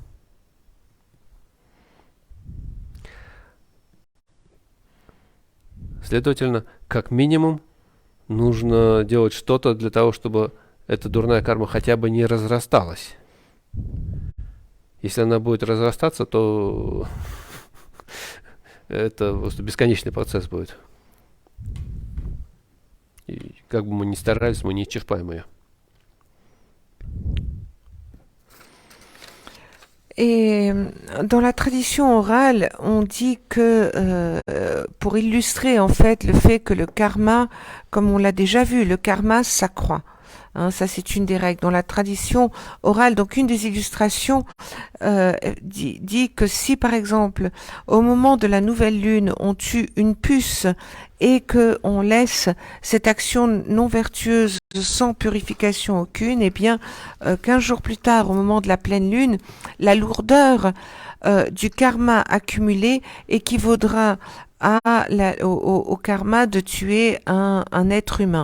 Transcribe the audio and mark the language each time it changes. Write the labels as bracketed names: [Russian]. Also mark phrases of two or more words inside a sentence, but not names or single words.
[Russian] Следовательно, как минимум, нужно делать что-то для того, чтобы эта дурная карма хотя бы не разрасталась. Если она будет разрастаться, то это просто бесконечный процесс будет. И как бы мы ни старались, мы не исчерпаем ее. [French] Et dans la tradition orale, on dit que pour illustrer en fait le fait que le karma, comme on l'a déjà vu, le karma s'accroît. Hein, ça c'est une des règles. Dans la tradition orale, donc une des illustrations dit que si par exemple au moment de la nouvelle lune on tue une puce et que on laisse cette action non vertueuse sans purification aucune, eh bien 15 jours plus tard, au moment de la pleine lune, la lourdeur du karma accumulé équivaudra au karma de tuer un être humain.